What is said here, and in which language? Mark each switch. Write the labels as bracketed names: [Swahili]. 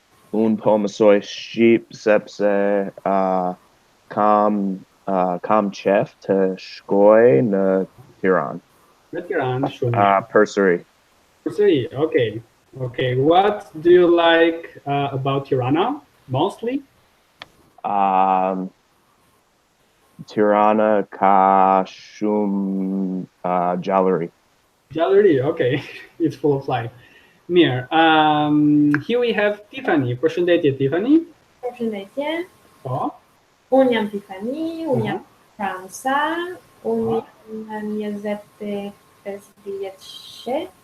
[Albanian] Unë po mësoj shqip sepse kam qef të shkoj në Tiranë. Përsëri. [English] Okay. Okay. What do you like about Tirana mostly? [Albanian] Tirana ka shumë gjallëri. [English] Gjallëri, okay. It's full of life. Mirë. Here we have Tiffany. [Albanian] Përshëndetje Tiffany. Përshëndetje. Po. Unë jam Tiffany, unë jam Franca, unë jam 25 vjeçë.